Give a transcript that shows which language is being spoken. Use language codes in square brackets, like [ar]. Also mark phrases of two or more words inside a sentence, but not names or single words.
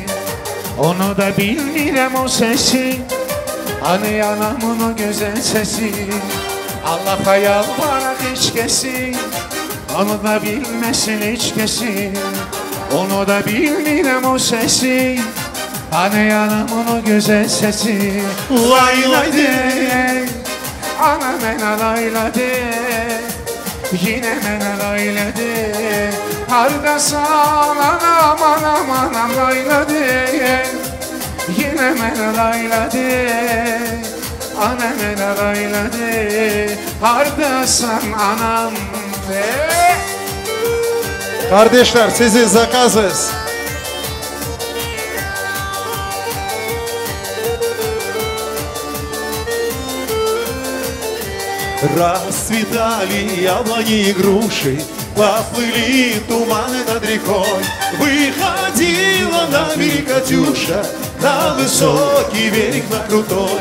[az] Onu da bilmirem o sesi, hani anamın o güzel sesi. Allah'a yalvarak hiç kesin, onu da bilmesin hiç kesin. Onu da bilmirem o sesi, hani anamın o güzel sesi. Lay lay de, anam ene lay lay de, yine mene layledi. Hardasan anam anam anam layledi. Yine mene layledi. Anam mene layledi. Hardasan anam. Kardeşler sizi zakazız. [ru] Расцветали яблони и груши, поплыли туманы над рекой. Выходила на берег Катюша, на высокий берег, на крутой.